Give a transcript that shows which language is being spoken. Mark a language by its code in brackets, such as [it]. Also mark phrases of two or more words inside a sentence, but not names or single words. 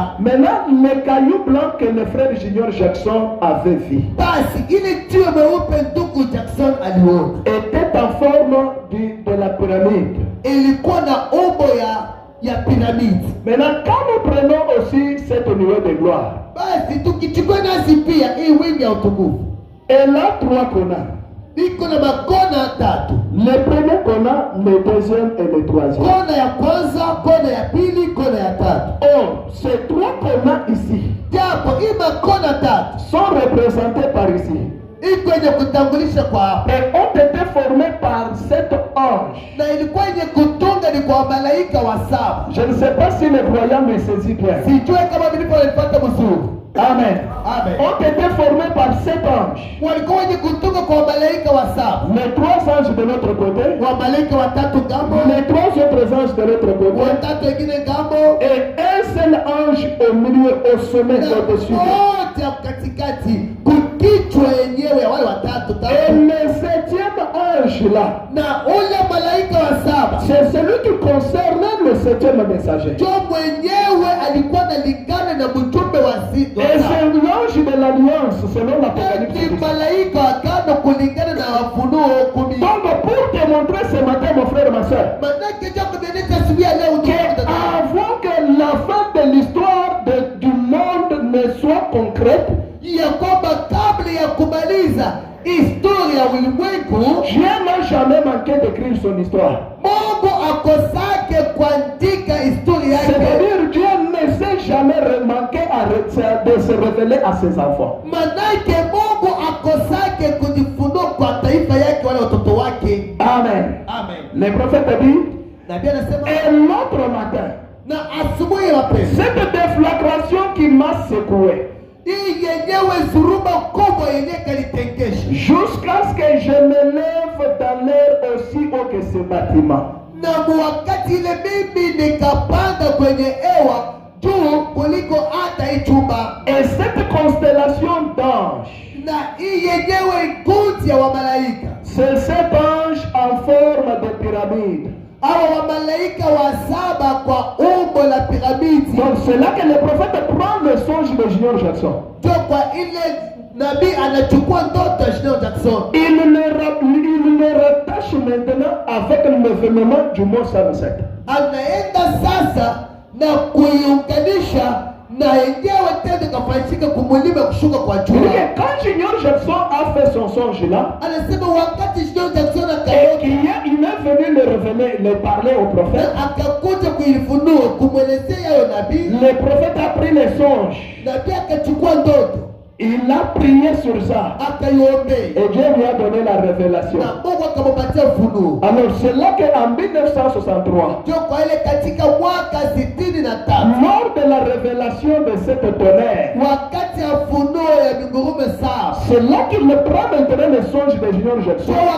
[fr] Maintenant, le caillou blanc que le frère Junior Jackson avait vu [sw] Basi ile jiwe mweupe ndugu Jackson aliona [fr] était en forme de la pyramide. [sw] ilikuwa na umbo ya piramidi. [fr] Maintenant, quand nous prenons aussi cette nuée de gloire, [sw] Basi tukichukua nasi pia hii wingi ya utukufu [fr] elle a trois corners. [sw] iko na makona tatu. [fr] Le premier corner, le deuxième et le troisième. [sw] Kona ya kwanza, kona ya pili, kona ya tatu. [fr] Or, ces trois corners ici [sw] Japo hii makona tatu [fr] sont représentés par ici [sw] iko yenye kutambulisha kwa hapa, [fr] et ont été formés par sept anges. [sw] na ilikuwa yenye kutunga ni kwa malaika wa saba. [fr] Je ne sais pas si les croyants me saisissent bien. [sw] Sijue kama nilivyolipata mzuri. [fr] Amen. [sw] Amen. [fr] Ont été formés par 7 anges. [sw] Walikuwa wenye kutoka kwa malaika wa saba. [fr] Les 3 anges de l'autre côté. [sw] Wa malaika watatu ngambo. [fr] Les 3 autres anges de l'autre côté. [sw] Watatu wengine ngambo. [fr] Et un seul ange au milieu, au sommet, au-dessus. [sw] Wote katikati kukichwa yenyewe ya wale watatu. [fr] Et le 7e ange là. [sw] Na ule malaika wa saba. [fr] C'est celui qui concerne le 7e messager. [sw] Jo mwenyewe alikuwa analingana na mjumbe wa sita. [fr] Et c'est l'ange de l'alliance selon l'Apocalypse. [sw] Malaika akano kulingana na Ufunuo 10. [fr] Donc pour te montrer ce matin mon frère ma soeur. [sw] Manake je kuonyesha asubuhi ya leo [fr] avant que la fin de l'histoire du monde ne soit concrète, [sw] ya kwamba kabla ya kumaliza historia ya ulimwengu, [fr] Dieu n'a jamais manqué d'écrire son histoire. [sw] Mungu akosake kuandika historia yake. [fr] C'est-à-dire Dieu ne s'est jamais manqué de se révéler à ses enfants. [sw] Manake Mungu akosake kujifunua kwa taifa yake wale watoto wake. [fr] Amen. [sw] Amen. [fr] Le prophète dit, [sw] Nabii anasema, [fr] et l'autre matin, [sw] na asubuhi mapema, [fr] cette déflagration qui m'a secoué, [sw] hii yenyewe zuruba kubwa yenyewe kalitengesha, [fr] jusqu'à ce que je me lève dans l'air aussi haut que ce bâtiment. [sw] Na wakati ile mimi nikapanda kwenye hewa juu kuliko hata hii chumba. [fr] Et cette constellation d'anges, [sw] na hii yenyewe kundi ya wamalaika, [fr] c'est 7 anges en forme de pyramide. [sw] Hawa wamalaika wa saba kwa umbo la piramidi. [fr] Donc c'est là que le prophète prend le songe de Junior Jackson. [sw] Jo kwa ile nabii anachukua ndoto ya Junior Jackson. [fr] Il le rattache maintenant avec l'événement du mont 107. [sw] Anaenda sasa na kuiunganisha na yenyewe tena kafanyika kumulima kushuka kwa jua. [fr] Quand Junior Jackson a fait son songe là, [sw] anasema wakati Junior Jackson [fr] et il est venu le révéler, le parler au prophète, [sw] akakuja kuifunua kumwelezea hayo nabii. [fr] Le prophète a pris les songes. [sw] Nabii akachukua ndoto. [fr] Il a prié sur ça. Et Dieu lui a donné la révélation. Alors c'est là qu'en 1963, lors de la révélation de cette tonnerre, c'est là qu'il prend maintenant le songe de Junior Jackson.